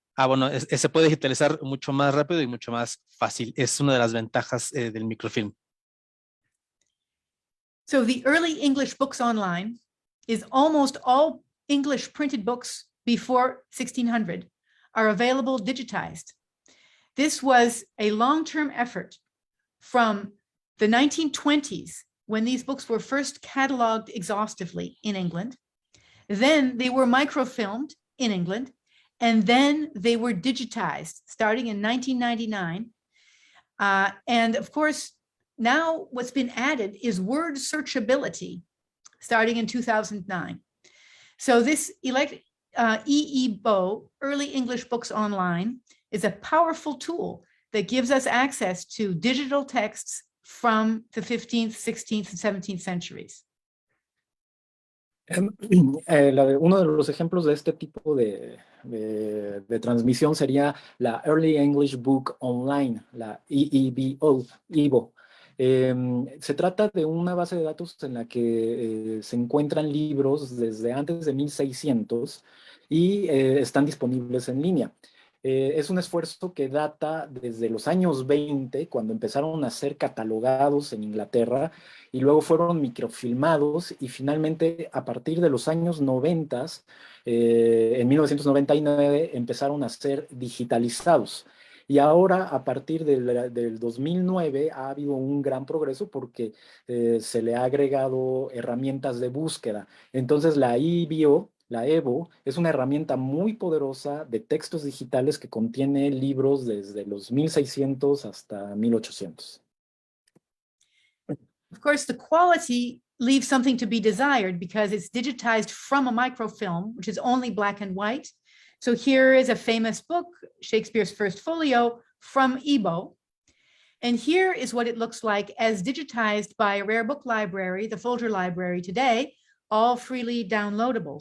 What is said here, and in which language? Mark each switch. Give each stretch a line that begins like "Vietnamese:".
Spanish: Bueno, se puede digitalizar mucho más rápido y mucho más fácil. Es una de las ventajas del microfilm.
English: So the early English books online is almost all English printed books before 1600 are available digitized. This was a long-term effort from the 1920s, when these books were first cataloged exhaustively in England. Then they were microfilmed in England, and then they were digitized starting in 1999. And of course, now what's been added is word searchability starting in 2009. So this EEBO, Early English Books Online, is a powerful tool that gives us access to digital texts from the 15th, 16th, and 17th centuries.
Spanish: Uno de los ejemplos de este tipo de transmisión sería la Early English Book Online, la EEBO. Se trata de una base de datos en la que se encuentran libros desde antes de 1600 y están disponibles en línea. Es un esfuerzo que data desde los años 20, cuando empezaron a ser catalogados en Inglaterra y luego fueron microfilmados y finalmente a partir de los años 90, en 1999, empezaron a ser digitalizados. Y ahora, a partir del 2009, ha habido un gran progreso porque se le ha agregado herramientas de búsqueda. Entonces, la EBO, es una herramienta muy poderosa de textos digitales que contiene libros desde los 1600 hasta 1800.
English: Of course, the quality leaves something to be desired because it's digitized from a microfilm, which is only black and white. So here is a famous book, Shakespeare's First Folio, from EBO. And here is what it looks like as digitized by a rare book library, the Folger Library today, all freely downloadable.